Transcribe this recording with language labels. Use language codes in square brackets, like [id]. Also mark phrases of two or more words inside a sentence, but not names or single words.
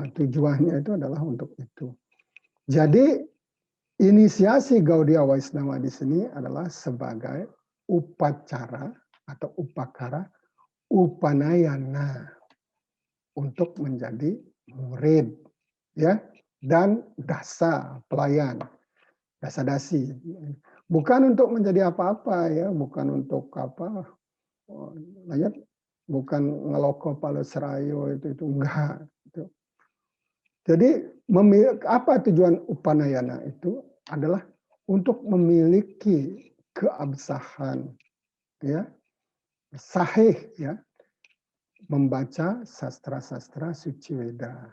[id] Tujuannya itu adalah untuk itu. Jadi inisiasi Gaudiya Vaishnava di sini adalah sebagai upacara atau upakara upanayana untuk menjadi murid, ya, dan dasa pelayan, dasa dasi. Bukan untuk menjadi apa-apa, ya, bukan untuk apa, bukan [kaw] ngeloko pala serayo [id] itu enggak. Jadi apa tujuan upanayana itu adalah untuk memiliki keabsahan, ya, sahih, ya, membaca sastra-sastra suci Weda.